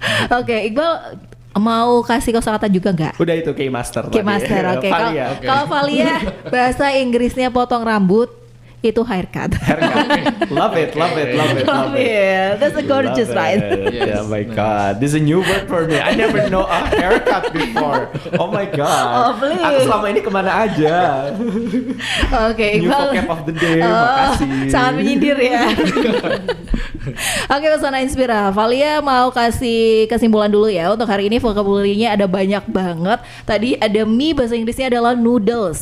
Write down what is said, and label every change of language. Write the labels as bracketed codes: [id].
[id] Oke, Iqbal mau kasih kosakata juga nggak? Udah itu key master. [en] Key master, oke. [id] Kalau Valia bahasa Inggrisnya potong rambut itu haircut. [en] Love it. Love it. That's a gorgeous, right? Yes. Oh my god, this is a new word for me. I never know a haircut before. Oh my god. Oh, please. [id] Aku selama ini kemana aja? Oke, [en] New [id] Iqbal. [en] vocab of the day. Makasih. [id] Sangat menyindir ya. Oke, Pesona Inspira. Valia mau kasih kesimpulan dulu ya. Untuk hari ini vocabulary-nya ada banyak banget. Tadi ada mie, bahasa Inggrisnya adalah noodles.